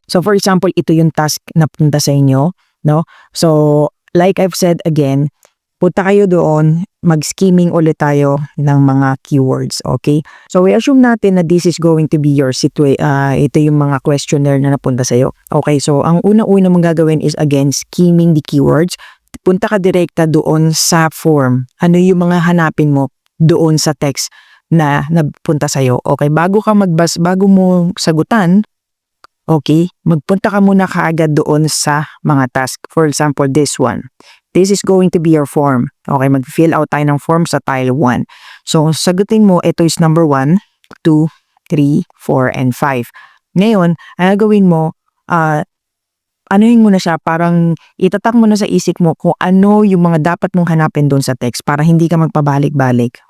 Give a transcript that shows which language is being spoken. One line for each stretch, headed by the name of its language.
English: So for example,
Filipino: ito yung task na punta sa inyo, no?
English: So like I've said again,
Filipino: punta kayo doon, mag-skimming ulit tayo ng mga keywords, okay?
English: So we assume
Filipino: natin na
English: this is going to be your
Filipino: ito yung mga questionnaire na napunta sa'yo.
English: Okay, so
Filipino: ang una-una mong gagawin
English: is again, skimming the keywords.
Filipino: Punta ka direkta doon sa form. Ano yung mga hanapin mo doon sa text na napunta sa'yo. Okay, bago mo sagutan, okay, magpunta ka muna kaagad doon sa mga task.
English: For example, this one. This is going to be your form.
Filipino: Okay, mag-fill out tayo ng form sa tile 1. So, sagutin mo, ito is number 1, 2, 3, 4, and 5. Ngayon, ang gagawin mo, anuhin mo na siya, parang itatak mo na sa isip mo kung ano yung mga dapat mong hanapin doon sa text para hindi ka magpabalik-balik.